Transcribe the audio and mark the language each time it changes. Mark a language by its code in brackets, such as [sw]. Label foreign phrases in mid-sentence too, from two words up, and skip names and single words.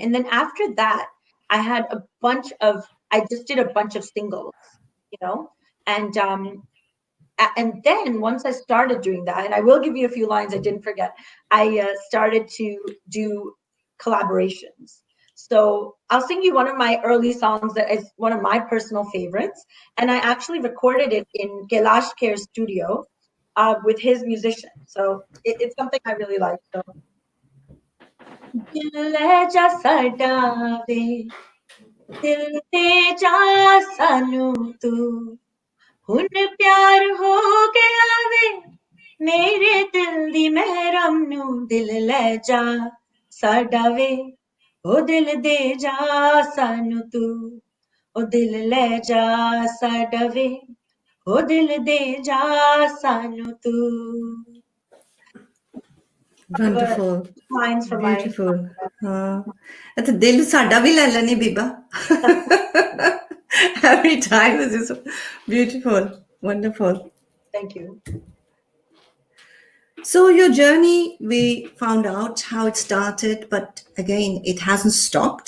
[en] And then after that, I just did a bunch of singles, you know, and and then once I started doing that, and I will give you a few lines I didn't forget, I started to do collaborations. So I'll sing you one of my early songs that is one of my personal favorites, and I actually recorded it in Kailash Kher's studio with his musician. So it's something I really like. [pa] So ਦਿਲ ਲੈ ਜਾ ਸਾਡਾ ਵੇ ਦਿਲ ਤੇ ਜਾ ਸਾਨੂੰ ਤੂੰ ਹੁਣ ਪਿਆਰ ਹੋ ਗਿਆ ਵੇ ਮੇਰੇ ਦਿਲ ਦੀ ਮਹਿਰਮ ਨੂੰ ਦਿਲ ਲੈ ਜਾ ਸਾਡਾ ਵੇ ਓ ਦਿਲ ਦੇ ਜਾ ਸਾਨੂੰ ਤੂੰ ਓ ਦਿਲ ਲੈ ਜਾ ਸਾਡਾ ਵੇ, ਓ ਦਿਲ ਦੇ ਜਾ ਸਾਨੂੰ ਤੂੰ. [en] Whatever Wonderful. lines from my Beautiful. It's a [pa] ਦਿਲ ਸਾਡਾ ਭੀ ਲੈ ਲੈਣੀ ਬੀਬਾ. [en] Every time is just beautiful. Wonderful. thank you. So your journey, we found out how it started, but again, it hasn't stopped.